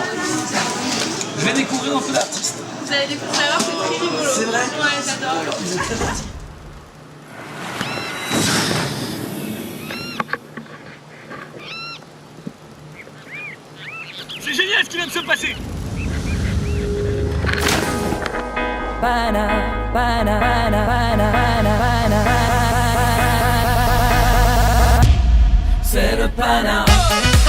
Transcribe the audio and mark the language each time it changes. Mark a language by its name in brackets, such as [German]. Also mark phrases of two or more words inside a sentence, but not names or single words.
[French] Je vais découvrir un peu l'artiste. Vous allez découvrir alors, c'est très rigolo. C'est vrai? Ouais, j'adore. Vous êtes très parti. C'est génial ce qui vient de se passer. Pana, pana, pana, pana, pana, pana. C'est le pana.